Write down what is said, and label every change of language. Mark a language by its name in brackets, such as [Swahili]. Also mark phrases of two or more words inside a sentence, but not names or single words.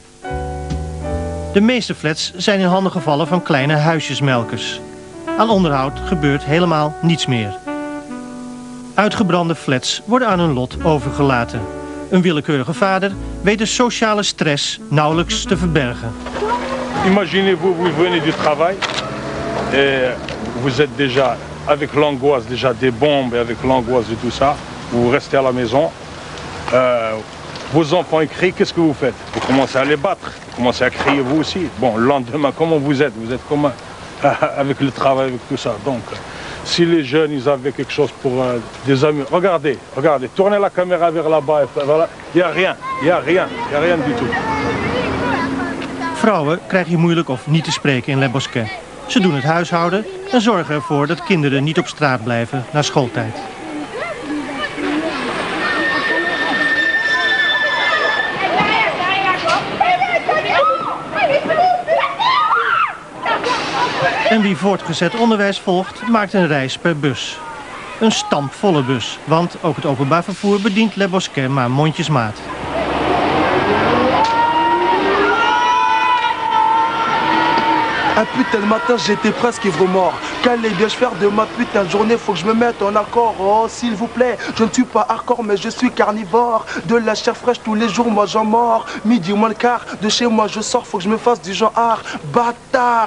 [Dutch] De meeste flats zijn in handen gevallen van kleine huisjesmelkers. Aan onderhoud gebeurt helemaal niets meer. Uitgebrande flats worden aan hun lot overgelaten. Een willekeurige vader weet de sociale stress nauwelijks te verbergen. [French] Imaginez-vous, vous venez du travail et vous êtes déjà avec l'angoisse déjà des bombes et avec l'angoisse de tout ça. Vous restez à la maison. Vos enfants crient, qu'est-ce que vous faites? Vous commencez à les battre, vous commencez à crier vous aussi. Bon, le lendemain, comment vous êtes? Vous êtes comment avec le travail, avec tout ça. Donc, si les jeunes, ils avaient quelque chose pour des amis, regardez, regardez, tournez la caméra vers là-bas, voilà. Il n'y a rien, il n'y a rien, il n'y a rien du tout. [Dutch] Vrouwen krijg je moeilijk of niet te spreken in Le Bosquet. Ze doen het huishouden en zorgen ervoor dat kinderen niet op straat blijven na schooltijd. En wie voortgezet onderwijs volgt, maakt een reis per bus. Een stampvolle bus, want ook het openbaar vervoer bedient Le Bosquet maar mondjesmaat. [French] Un putain de matin, j'étais presque ivre-mort. Qu'allais-je faire de ma putain de journée? Faut que je me mette en accord. Oh, s'il vous plaît, je ne suis pas hardcore, mais je suis carnivore. De la chair fraîche tous les jours, moi j'en mords. Midi moins le quart, de chez moi je sors, faut que je me fasse du genre bâtard.